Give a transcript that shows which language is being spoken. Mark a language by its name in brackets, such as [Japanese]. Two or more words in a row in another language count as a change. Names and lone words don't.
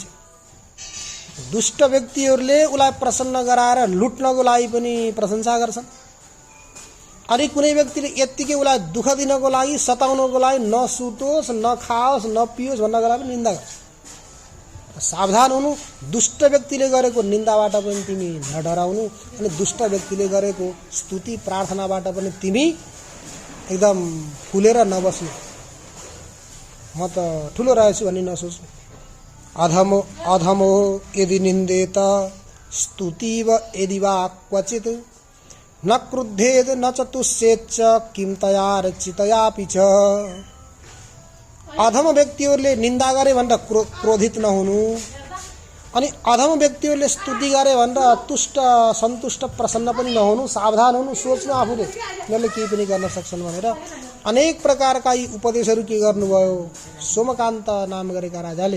[Nepali] दुष्ट व्यक्तिहरूले उसलाई प्रसन्न गराएर लुट्नको लागि पनि प्रशंसा गर्छन्, अनि कुनै व्यक्तिले यत्तिकै उसलाई दुःख दिनको लागि, सताउनको लागि, नसुतोस्, नखाओस्, नपियोस् भन्नको लागि पनि निन्दा गर्छ। सावधान हुनु। दुष्ट व्यक्तिले गरेको निन्दाबाट पनि तिमी नडराउनु अनि दुष्ट व्यक्तिले गरेको स्तुति प्रार्थनाबाट पनि तिमी एकदम फुलेर नबस्नु। म त ठुलो रहेछु भन्ने नसोच्नु। [Sanskrit] अधमो यदि निन्देत स्तुतिव यदि वा क्वचित् न क्रुद्धेद न च तुष्येच्च किं तया रचितयापि च। [Nepali] अधम व्यक्तिहरूले निन्दा गरे भनेर क्रोधित नहुनु अनि अधम व्यक्तिहरूले स्तुति गरे भनेर तुष्ट सन्तुष्ट प्रसन्न पनि नहुनु। सावधान हुनु, सोच्नु आफूले यिनीहरूले केही पनि गर्न सक्छन् भनेर। अनेक प्रकारका यी उपदेशहरू के गर्नुभयो सोमकान्त नाम गरेका राजाले।